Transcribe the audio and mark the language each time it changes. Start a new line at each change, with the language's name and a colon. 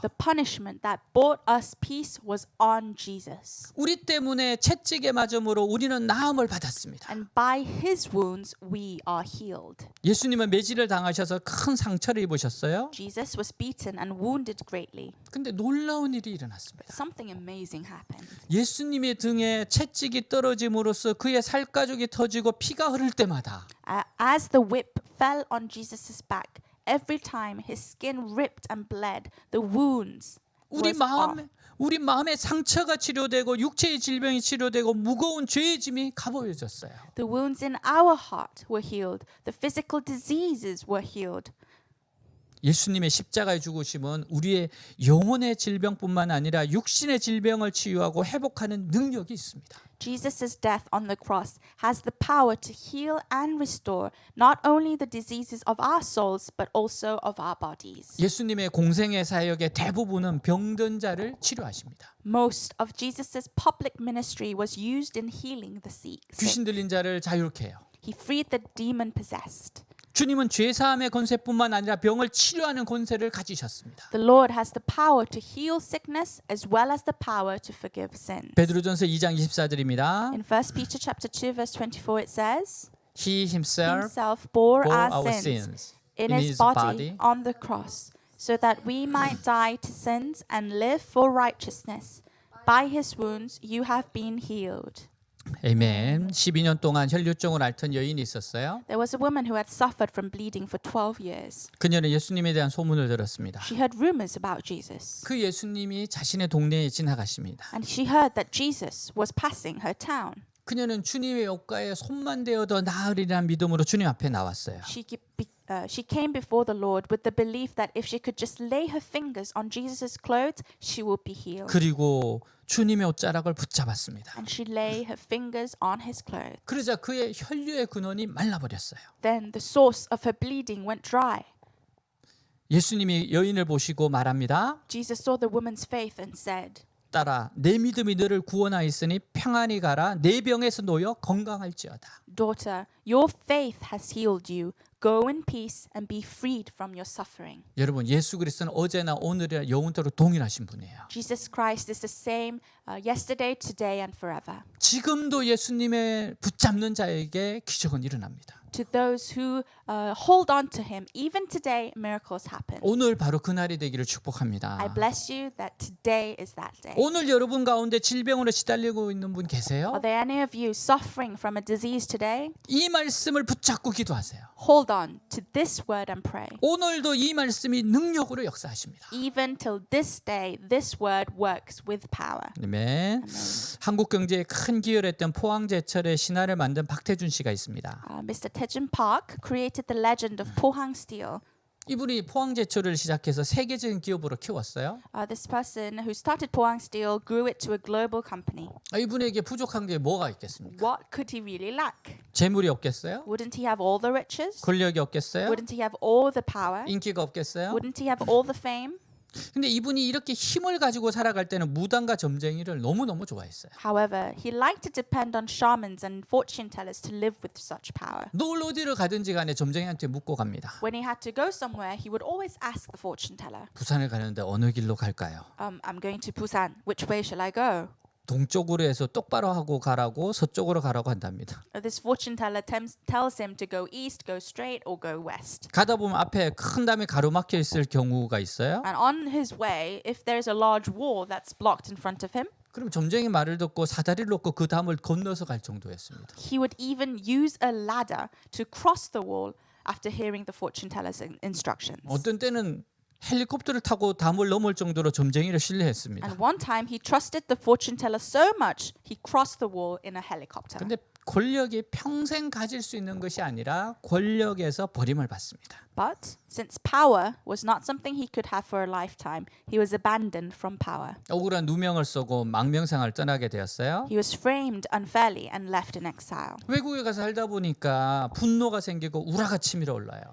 English: The punishment that brought us peace was on Jesus.
Korean: 우리 때문에 채찍에 맞음으로 우리는 나음을 받았습니다.
English: And by his wounds, we are healed.
Korean: 예수님은 매질을 당하셔서 큰 상처를 입으셨어요.
English: Jesus was beaten and wounded greatly.
Korean: 근데 놀라운 일이 일어났습니다.
English: Something amazing happened.
Korean: 예수님의 등에 채찍이 떨어짐으로써 그의 살가죽이 터지고 피가 흐를 때마다
English: As the whip fell on Jesus' back, every time his skin ripped and bled, the wounds was off.
Korean: 우리 마음의 상처가 치료되고 육체의 질병이 치료되고 무거운 죄의 짐이 가벼워졌어요.
English: The wounds in our heart were healed. The physical diseases were healed.
Korean: 예수님의 십자가의 죽으심은 우리의 영혼의 질병뿐만 아니라 육신의 질병을 치유하고 회복하는 능력이 있습니다.
English: Jesus' death on the cross has the power to heal and restore not only the diseases of our souls but also of our bodies.
Korean: 예수님의 공생의 사역의 대부분은 병든 자를 치료하십니다.
English: Most of Jesus' public ministry was used in healing the sick.
Korean: 귀신 들린 자를 자유케 해요.
English: He freed the demon-possessed.
Korean: 주님은 죄사함의 권세뿐만 아니라 병을 치료하는 권세를 가지셨습니다.
English: The Lord has the power to heal sickness as well as the power to forgive sin.
Korean: 베드로전서 2장 24절입니다.
English: In 1 Peter chapter 2 verse 24 it says, He himself bore bore our our sins sins in his body on the cross so that we might die to sins and live for righteousness. By his wounds you have been healed.
Korean: 아멘. 12년 동안 혈류증을 앓던 여인이 있었어요.
English: There was a woman who had suffered from bleeding for 12 years.
Korean: 그녀는 예수님에 대한 소문을 들었습니다.
English: She heard rumors about Jesus.
Korean: 그 예수님이 자신의 동네에 지나가십니다.
English: And she heard that Jesus was passing her town.
Korean: 그녀는 주님의 옷가에 손만 대어도 나으리라는 믿음으로 주님 앞에 나왔어요.
English: She came before the Lord with the belief that if she could just lay her fingers on Jesus' clothes, she would be healed.
Korean: 그리고 주님의 옷자락을 붙잡았습니다.
English: And she lay her fingers on his clothes.
Korean: 그러자 그의 혈류의 근원이 말라버렸어요.
English: Then the source of her bleeding went dry.
Korean: 예수님이 여인을 보시고 말합니다.
English: Jesus saw the woman's faith and said,
Korean: 딸아, 내 믿음이 너를 구원하였으니 평안히 가라. 내 병에서 놓여 건강할지어다.
English: Daughter, your faith has healed you. Go in peace and be freed from your suffering.
Korean: 여러분, 예수 그리스도는 어제나 오늘이나 영원토록 동일하신 분이에요.
English: Jesus Christ is the same yesterday, today, and forever.
Korean: 지금도 예수님의 붙잡는 자에게 기적은 일어납니다.
English: To those who hold on to him, even today, miracles happen.
Korean: 오늘 바로 그날이 되기를 축복합니다.
English: I bless you that today is that day.
Korean: 오늘 여러분 가운데 질병으로 시달리고 있는 분 계세요?
English: Are there any of you suffering from a disease today?
Korean: 이 말씀을 붙잡고 기도하세요.
English: Hold on to this word and pray.
Korean: 오늘도 이 말씀이 능력으로 역사하십니다.
English: Even till this day, this word works with power.
Korean: 아멘. 한국 경제에 큰 기여를 했던 포항제철의 신화를 만든 박태준 씨가 있습니다.
English: Mr. Taejun Park created the legend of Pohang Steel.
Korean: 이분이 포항제철을 시작해서 세계적인 기업으로 키웠어요.
English: This person who started Pohang Steel grew it to a global company.
Korean: 이분에게 부족한 게 뭐가 있겠습니까?
English: What could he really lack?
Korean: 재물이 없겠어요?
English: Wouldn't he have all the riches?
Korean: 권력이 없겠어요?
English: Wouldn't he have all the power?
Korean: 인기가 없겠어요?
English: Wouldn't he have all the fame?
Korean: 근데 이분이 이렇게 힘을 가지고 살아갈 때는 무당과 점쟁이를 너무너무 좋아했어요.
English: However, he liked to depend on shamans and fortune tellers to live with such power.
Korean: 놀러 어디를 가든지 간에 점쟁이한테 묻고 갑니다.
English: When he had to go somewhere, he would always ask the fortune teller,
Korean: 부산을 가는데 어느 길로 갈까요?
English: I'm going to Busan. Which way shall I go?
Korean: 동쪽으로 해서 똑바로 하고 가라고 서쪽으로 가라고 한답니다.
English: This fortune teller tells him to go east, go straight, or go west.
Korean: 가다 보면 앞에 큰 담이 가로막혀 있을 경우가 있어요.
English: And on his way, if there's a large wall that's blocked in front of him,
Korean: 그럼 점쟁이 말을 듣고 사다리를 놓고 그 담을 건너서 갈 정도였습니다.
English: he would even use a ladder to cross the wall after hearing the fortune teller's instructions.
Korean: 어떤 때는 헬리콥터를 타고 담을 넘을 정도로 점쟁이를 신뢰했습니다.
English: And one time he trusted the fortune teller so much he crossed the wall in a helicopter.
Korean: 근데 권력이 평생 가질 수 있는 것이 아니라 권력에서 버림을 받습니다.
English: But since power was not something he could have for a lifetime, he was abandoned from power.
Korean: 억울한 누명을 쓰고 망명생활을 떠나게 되었어요.
English: He was framed unfairly and left in exile.
Korean: 외국에 가서 살다 보니까 분노가 생기고 우라가 치밀어 올라요.